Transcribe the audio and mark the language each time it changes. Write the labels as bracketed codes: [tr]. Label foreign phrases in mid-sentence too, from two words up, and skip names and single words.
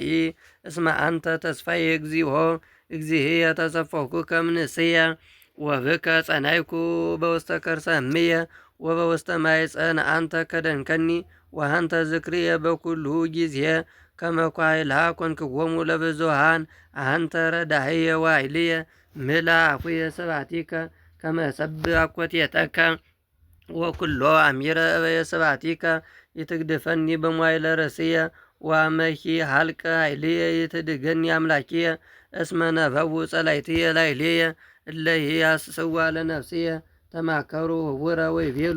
[gez] እስመ አንተ ተስፋዬ እግዚኦ እግዚእየ ተሰፈኩከ እምንእስየ ወብከ ጸናይኩ በውስተ ከርሰ እምየ ወበውስተ ማኅፀን አንተ ከደንከኒ ወአንተ ዝክርየ በኩሉ ጊዜ ከመ ኳዕላ ኮንክዎሙ ለብዙኃን አንተ ረዳእየ ወኃይልየ ምልአ አፉየ ስብሐቲከ ከመ እሰብሕ አኮቴተከ ወኩሎ አሚረ እበየ ስብሐቲከ ይትግድፈኒ በመዋዕለ ርእስየ ወአመሂ ሀልቀ ኃይልየ ይትድገኒ አምላኪየ እስመ ነበቡ ጸላእትየ ላዕሌየ እለ ይያስስዋ ለነፍስየ ተማከሩ ህቡረ ወይቤሉ